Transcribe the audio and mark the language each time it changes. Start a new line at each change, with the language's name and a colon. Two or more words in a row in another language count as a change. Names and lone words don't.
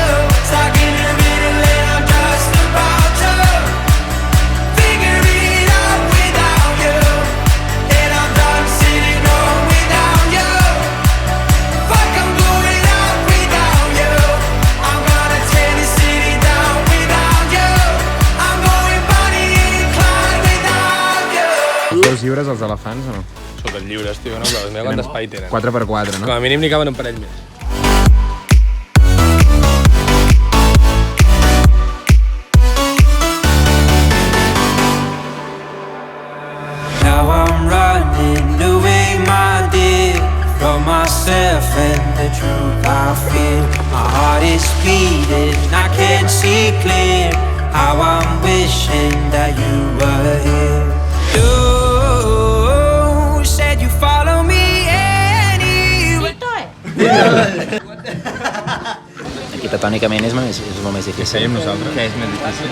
English: Stuck in the middle and I'm just about to figure it out without you. And I'm done sitting home without you. Fuck, I'm going out without you. I'm gonna tear this city down without you. I'm going Bonnie and Clyde without you.
Catalan: Veus lliures els elefants o no? Sóc lliures, tio, no? Però mira quant espai tenen. 4x4, no? Com a mínim n'hi caben un parell més.
English: Now I'm running away, my dear, from myself and the truth I feel. My heart is beating, I can't see clear. How I'm wishing that you were here. You said you follow me anywhere.
Catalan: Arquitectònicament és molt més difícil. Seguim nosaltres. Què és més difícil?